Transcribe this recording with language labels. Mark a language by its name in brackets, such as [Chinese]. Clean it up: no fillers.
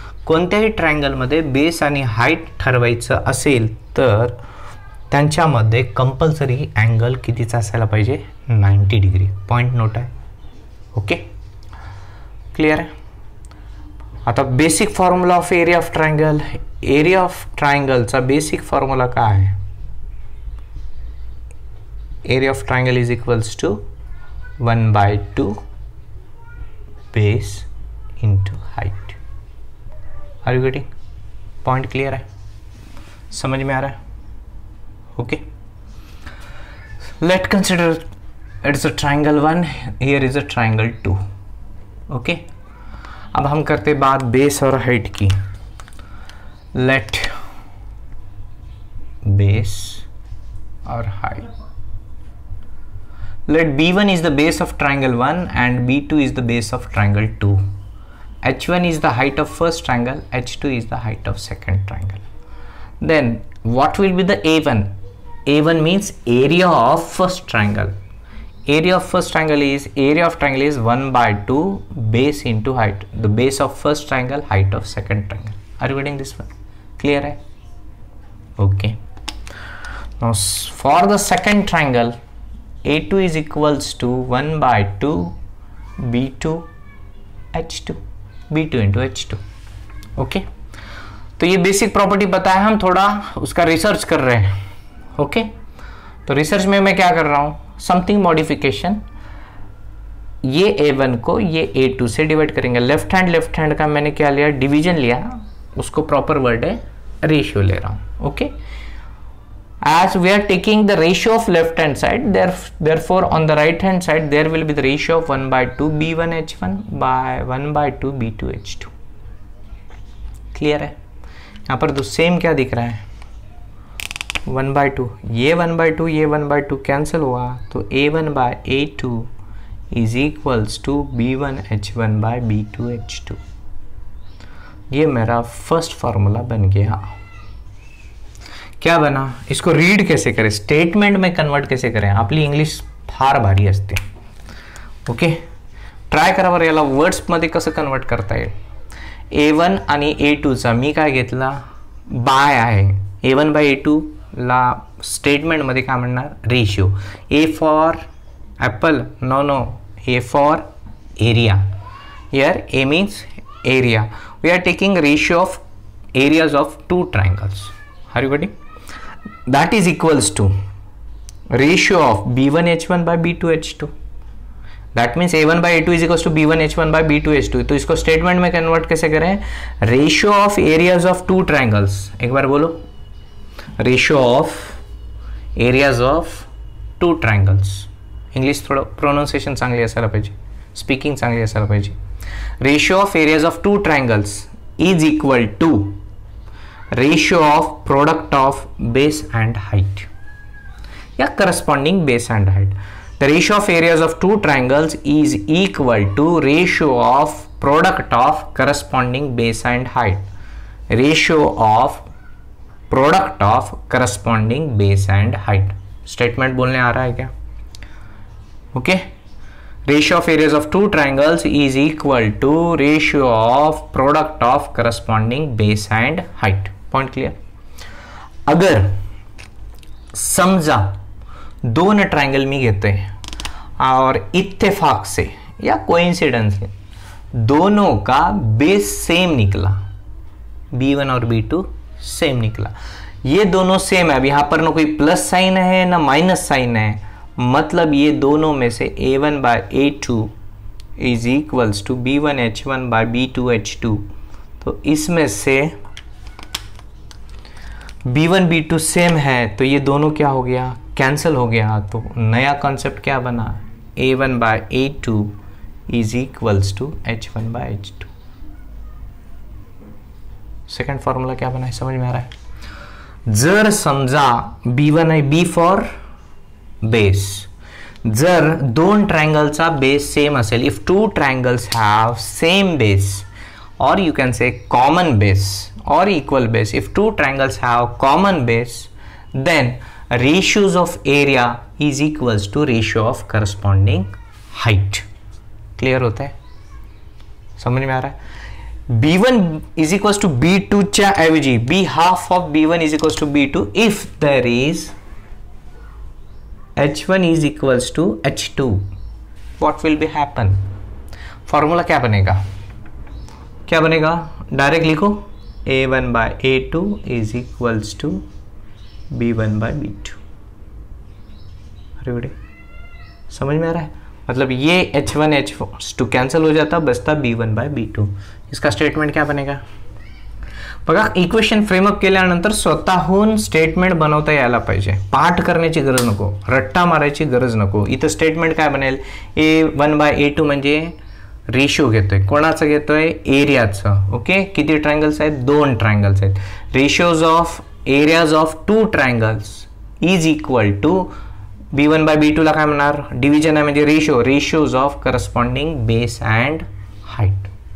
[Marathi] कोणत्याही ट्रायंगलमध्ये बेस आणि हाईट ठरवायचं असेल तर त्यांच्यामध्ये कंपल्सरी अँगल कितीचा असायला पाहिजे? 90 डिग्री. पॉईंट नोट आहे. ओके, क्लिअर आहे. [English] आता basic formula of area of triangle. [Marathi] Area of ट्रायंगलचा basic formula काय आहे? [English] Area of triangle is equals to 1/2 base into height. Are you getting? [Hindi] Point clear है? समझ में आ रहा है? [English] Okay, let consider it's a triangle 1, here is a triangle 2. [Hindi] Okay, अब हम करते बात बेस और हाइट की. [English] Let base और height, let B1 is the base of triangle 1 and B2 is the base of triangle 2. H1 is the height of first triangle, H2 is the height of second triangle. Then what will be the A1? A1 means area of first triangle. Area of first triangle is 1/2 base into height. The base of first triangle, height of second triangle. Are you getting this one? [Hindi] Clear hai? [English] Okay. Now for the second triangle, A2 is equals to 1/2 B2 H2, B2 into H2. [Hindi] Okay, तो ये basic property बताया, हम थोड़ा उसका research कर रहे हैं. Okay, तो रिसर्च में मैं क्या कर रहा हूं, समथिंग मॉडिफिकेशन, ये A1 को ये A2 से डिवाइड करेंगे। लेफ्ट हैंड का मैंने क्या लिया, डिवीजन लिया, उसको प्रॉपर वर्ड है रेशियो ले रहा हूं। [English] Okay, as we are taking the ratio of left hand side, therefore on the right hand side there will be the ratio of 1/2 b1 h1 by 1/2 b2 h2। [Hindi] Clear है? यहाँ पर तो same क्या दिख रहा है, 1/2, ये 1/2 ये 1/2 कैंसिल हुआ, तो [English] a1 by a2 is equals to b1 h1 by b2 h2। [Hindi] ये मेरा फर्स्ट फॉर्मूला बन गया। क्या बना, इसको रीड कैसे करें, स्टेटमेंट में कन्वर्ट कैसे करें, [Marathi] आपली इंग्लिश फार भारी असते। ओके, ट्राय करावर याला वर्ड्स मध्ये कसं कन्वर्ट करता येईल। A1 आणि A2 चा मी काय घेतला, बाय आहे, A1 बाय A2 ला स्टेटमेंट मध्ये काय म्हणणार, ratio. [English] A for apple, no, A for area, here A means area, we are taking ratio of areas of two triangles. Are you getting? That is equals to ratio of b1 h1 by b2 h2। That means a1 by a2 is equals to b1 h1 by b2 h2। [Hindi] तो इसको statement में convert कैसे करें, [English] Ratio of areas of two triangles. [Hindi] एक बार बोलो, [English] Ratio of areas of two triangles. [Marathi] English थोडं pronunciation चांगली असायला पाहिजे, स्पीकिंग चांगली असायला पाहिजे। [English] Ratio of areas of two triangles is equal to ratio of product of base and height या corresponding base and height। The ratio of areas of two triangles is equal to ratio of product of corresponding base and height। ratio of product of corresponding base and height। [Hindi] Statement बोलने आ रहा है क्या? [English] Okay, ratio of areas of two triangles is equal to ratio of product of corresponding base and height। Point clear? [Hindi] अगर समझा [Marathi] दोन triangle मी घेते [Hindi] और इत्तेफाक से या कोइंसिडेंस से दोनों का बेस सेम निकला, B1 और B2 सेम निकला, ये दोनों सेम है। अब यहां पर ना कोई प्लस साइन है ना माइनस साइन है, मतलब ये दोनों में से [English] A1 by A2 is equals to B1 H1 by B2 H2। [Hindi] तो इसमें से B1 B2 सेम है, तो ये दोनों क्या हो गया, कैंसिल हो गया। तो नया कॉन्सेप्ट क्या बना, A1 by A2 is equals to H1 by H2। Second formula क्या बना है, समझ में आ रहा है? [Marathi] जर समजा B1 आहे, B फॉर बेस, जर दोन ट्रायंगलचा बेस सेम असेल, [English] If two triangles have same base, or you can say common base or equal base, if two triangles have common base then ratios of area is equals to ratio of corresponding height। [Hindi] Clear होता है, समझ में आ रहा है? [English] B1 is equals to B2 [Marathi] च्या ऐवजी [English] B half of B1 is equals to B2 if there is H1 is equals to H2, what will be happen? [Hindi] Formula क्या बनेगा, क्या बनेगा, डायरेक्ट लिखो, [English] A1 by A2 is equals to B1 by B2। [Hindi] अरे समझ में आ रहा है? मतलब ये H1 H2 कैंसिल हो जाता, बचता B1 by B2। इसका स्टेटमेंट क्या बनेगा बघा। [Marathi] इक्वेशन फ्रेमअप केल्यानंतर स्वतःहून स्टेटमेंट बनवता यायला पाहिजे, पाठ करण्याची गरज नको, रट्टा मारायची गरज नको। इथं स्टेटमेंट काय बनेल, A1 by A2 म्हणजे रेशियो घेतोय, कोणाचं घेतोय, एरियाचं। ओके, किती ट्रायंगल्स आहेत, दोन ट्रायंगल्स आहेत। [English] ratios of areas of two triangles is equal to [Marathi] B1 by B2 ला काय म्हणणार, डिव्हिजन आहे म्हणजे ratio, [English] Ratios of corresponding base and height.